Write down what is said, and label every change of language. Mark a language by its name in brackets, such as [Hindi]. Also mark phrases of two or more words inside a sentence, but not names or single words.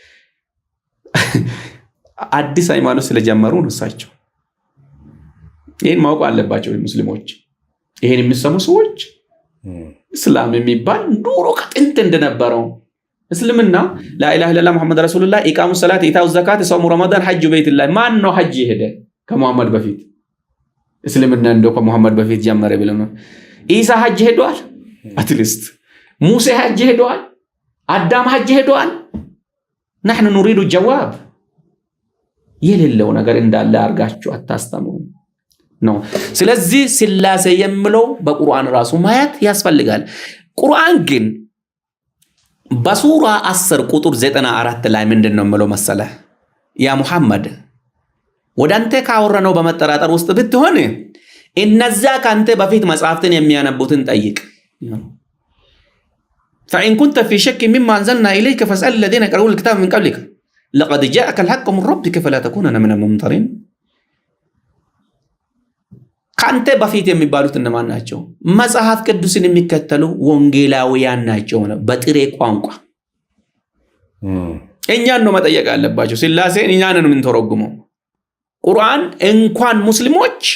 [Amharic] አዲስ ሃይማኖት ስለጀመሩ ነው እሳቸው። ይሄን ማወቅ አለባቸው ሙስሊሞች። ይሄን የሚሰሙ ሰዎች እስላም የሚባል ዱሮ ከጥንት እንደነበረው እስልምና [Arabic] لا إله إلا الله محمد رسول الله إقام الصلاة إيتاء الزكاة صوم رمضان حج بيت الله። [Amharic] ማን ነው ሐጅ ሄደ ከሙሐመድ በፊት? እስልምና እንደው ከሙሐመድ በፊት ጀመረ ብለው ነው። ኢሳ ሐጅ ሄዷል? አትሊስት ሙሴ ሐጅ ሄደዋል፣ አዳም ሐጅ ሄደዋል። [Arabic] نحن نريد الجواب [Amharic] የሌለው ነገር እንዳለ አርጋችሁ አታስተምሩ ነው። ስለዚህ ስላሴ የሚለው በቁርአን ራሱ ማየት ያስፈልጋል። ቁርአን ግን በሱራ 10 ቁጥር 94 ላይ ምንድነው የሚለው መሰለህ? ያ ሙሐመድ ወዳንተ ካወራነው በመጠራጠር ውስጥ ብትሆን እነዛ ካንተ በፊት መጽሐፍትን የሚያነቡትን ጠይቅ። [Arabic] فإن كنت في شك مما أنزلنا إليك فاسأل الذين قرأوا الكتاب من قبلك لقد جاءك الحق من ربك فلا تكونن من الممترين። [Amharic] ካንተ በፊት የሚባሉት እነማን ናቸው? መጽሐፍ ቅዱስን የሚከተሉ ወንጌላውያን ናቸው ነው በጥሬ ቋንቋ። እኛን ነው መጠየቅ ያለባቸው። ስላሴን እኛን ነው የምንተረጉመው። ቁርአን እንኳን ሙስሊሞች